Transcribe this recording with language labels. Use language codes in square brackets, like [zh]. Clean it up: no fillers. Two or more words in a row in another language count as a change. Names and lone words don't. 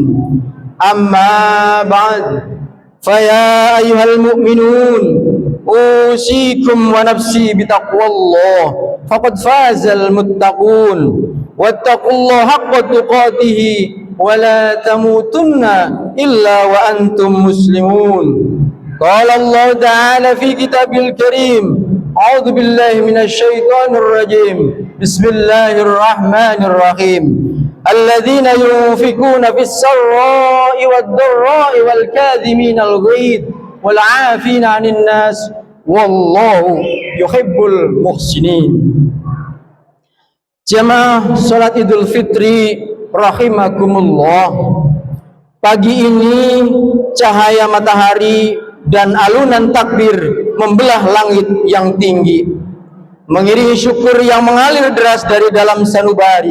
[ar] أما بعد فيا أيها المؤمنون أوصيكم ونفسي بتقوى الله فقد فاز المتقون واتقوا الله حق تقاته ولا تموتن إلا وأنتم مسلمون. قال الله تعالى في الكتاب الكريم أعوذ بالله من الشيطان الرجيم. بسم الله الرحمن الرحيم. الذين ينفقون في السراء والضراء والكاظمين الغيظ والعافين عن الناس والله يحب المحسنين. [id] Jamaah salat Idul Fitri rahimakumullah. Pagi ini cahaya matahari dan alunan takbir membelah langit yang tinggi, mengiringi syukur yang mengalir deras dari dalam sanubari.